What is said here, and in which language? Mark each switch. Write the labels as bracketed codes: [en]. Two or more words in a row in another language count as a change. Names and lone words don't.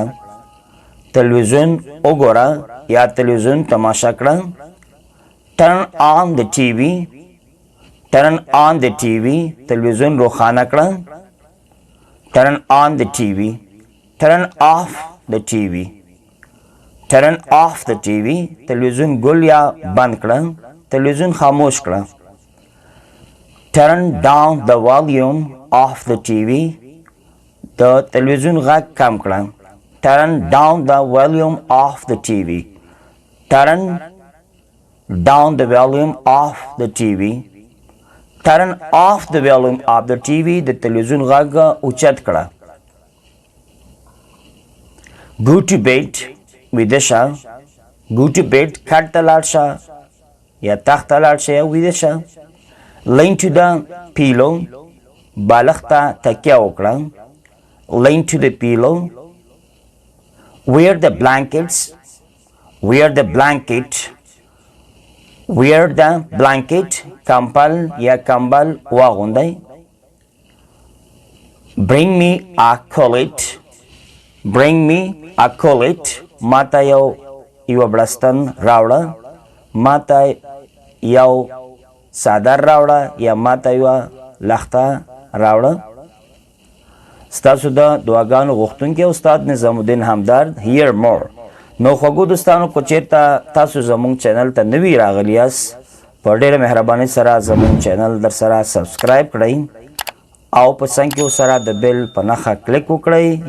[ps] تلویزیون وګوره یا تلویزیون تماشا کړه. [en] Turn on the TV. Turn on the TV. [ps] تلویزیون روښانه کړه. [en] Turn on the TV. Turn off the TV. Turn off the TV. [ps] تلویزیون ګل یا بند کړه. تلویزیون خاموش کړه. [en] Turn down the volume of the TV. [ps] د تلویزیون غږ کم کړه. [en] Turn down the volume of the TV. Turn down the volume of the TV. Turn off the volume of the TV. [ps] د تلویزیون غږ اوچت کړه. [en] Go to bed. [ps] ویده شه. [en] Go to bed. [ps] کټ ته لاړ شه یا تخت ته لاړ شه یا ویده شه. [en] Lean to the pillow. [ps] بالښت ته تکیه وکړه. [en] Lean to the pillow. Wear the blankets. Wear the blanket. Wear the blanket. [ps] کمپل یا کمبل واغوندئ. [en] Bring me a collet. Bring me a collet. [ps] ما ته یو بړستن راوړه. ما ته یو څادر راوړه یا ما ته یوه لښته راوړه. ستاسو د دعاګانو غوښتونکی استاد نظام الدین همدرد. [en] Hear more. [ps] نو خوږو دوستانو که چېرته تاسو زموږ چینل ته نوي راغلي یاست په ډېره مهربانۍ سره زموږ چینل در سره سبسکرایب کړئ او په څنګ کې ورسره د بیل په نښه کلیک وکړئ.